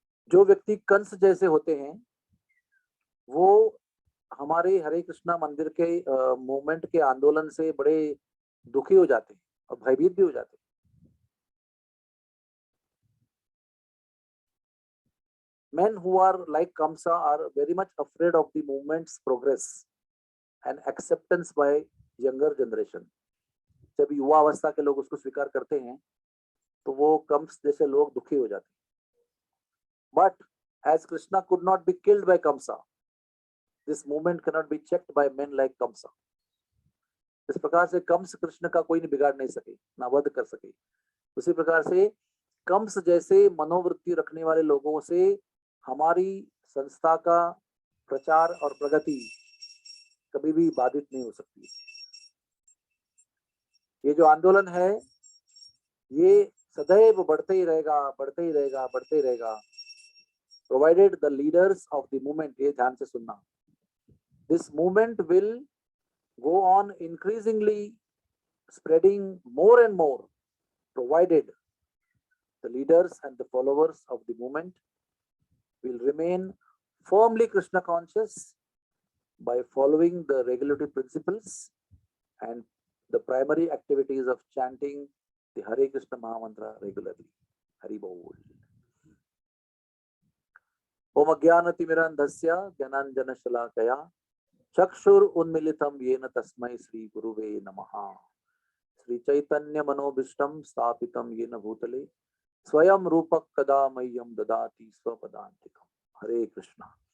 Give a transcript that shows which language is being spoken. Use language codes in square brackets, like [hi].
[hi] जो व्यक्ति कंस जैसे होते हैं वो हमारे हरे कृष्णा मंदिर के मूवमेंट के आंदोलन से बड़े दुखी हो जाते हैं और भयभीत भी हो जाते हैं। [en] Men who are like Kamsa are very much afraid of the movement's progress and acceptance by younger generation. [hi] जब युवा अवस्था के लोग उसको स्वीकार करते हैं तो वो कंस जैसे लोग दुखी हो जाते हैं। [en] But as Krishna could not be killed by Kamsa, this movement cannot be checked by men like Kamsa. [hi] इस प्रकार से कंस कृष्ण का कोई नहीं बिगाड़ नहीं सके, ना वध कर सके। उसी प्रकार से कंस जैसे मनोवृत्ति रखने वाले लोगों से हमारी संस्था का प्रचार और प्रगति कभी भी बाधित नहीं हो सकती। ये जो आंदोलन है ये सदैव बढ़ते ही रहेगा, बढ़ते ही रहेगा, बढ़ते ही रहेगा, [en] provided the leaders of the movement, [hi] ये ध्यान से सुनना, [en] This movement will go on increasingly spreading more and more, provided the leaders and the followers of the movement will remain firmly Krishna conscious by following the regulatory principles and the primary activities of chanting the Hare Krishna Mahamantra regularly. [hi] Hari Bol. [sa] Om Ajnanatimiraandhasya Jnananjana Shalakaya चक्षुर उन्मिलितम येन तस्मै श्री गुरुवे नमः। श्री चैतन्य मनोभीष्टम स्थापितम येन भूतले स्वयं रूपक कदा मह्यम ददाति स्वपदान्तिकम। हरे कृष्णा।